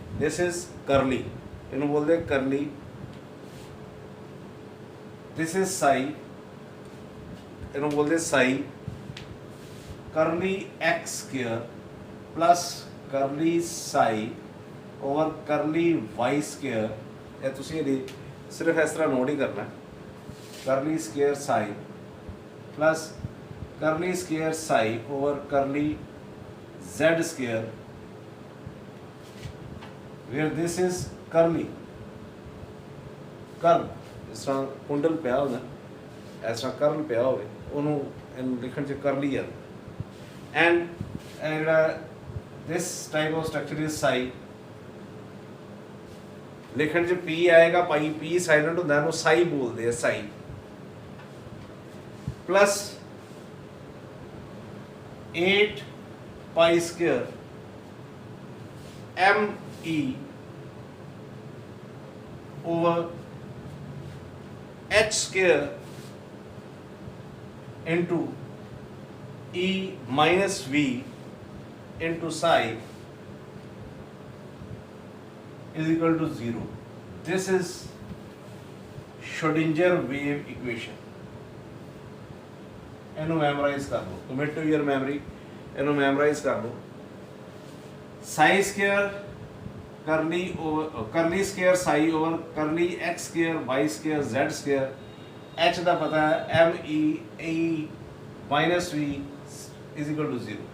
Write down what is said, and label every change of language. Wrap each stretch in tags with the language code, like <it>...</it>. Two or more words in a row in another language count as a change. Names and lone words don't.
<en>this is curly,</en> <pa>ਇਹਨੂੰ ਬੋਲਦੇ ਕਰਲੀ।</pa> <en>this is psi,</en> <pa>ਇਹਨੂੰ ਬੋਲਦੇ ਸਾਈ।</pa> <en>curly x square plus curly psi over curly y square.</en> <pa>ਇਹ ਤੁਸੀਂ ਇਹਦੀ ਸਿਰਫ ਇਸ ਤਰ੍ਹਾਂ ਨੋਟ ਹੀ ਕਰਨਾ,</pa> <en>curly square psi plus curly square psi over curly z square, where this is curly curl।</en> <pa>ਇਸ ਤਰ੍ਹਾਂ ਕੁੰਡਲ ਪਿਆ ਹੁੰਦਾ, ਇਸ ਤਰ੍ਹਾਂ ਕਰਲ ਪਿਆ ਹੋਵੇ, ਉਹਨੂੰ ਇਹਨੂੰ ਲਿਖਣ 'ਚ ਕਰਲੀ ਆ।</pa> <en>ਐਂਡ ਜਿਹੜਾ this type of structure is psi,</en> <pa>ਲਿਖਣ 'ਚ p ਆਏਗਾ, ਪਾਈ p ਸਾਇਲੈਂਟ ਹੁੰਦਾ, ਇਹਨੂੰ ਸਾਈ ਬੋਲਦੇ ਆ, ਸਾਈ।</pa> <en>ਪਲਸ 8 pi square me over h square into e minus v into psi is equal to 0. This is Schrodinger wave equation.</en> <pa>ਇਹਨੂੰ ਮੈਮੋਰਾਈਜ਼ ਕਰ ਲਓ,</pa> <en>commit to your memory,</en> <pa>ਇਹਨੂੰ ਮੈਮੋਰਾਈਜ਼ ਕਰ ਲਓ।</pa> <en>psi square curly square psi over curly x square y square z square,</en> <pa>ਐਚ ਦਾ ਪਤਾ ਹੈ,</pa> <en>m e minus v is equal to 0.</en>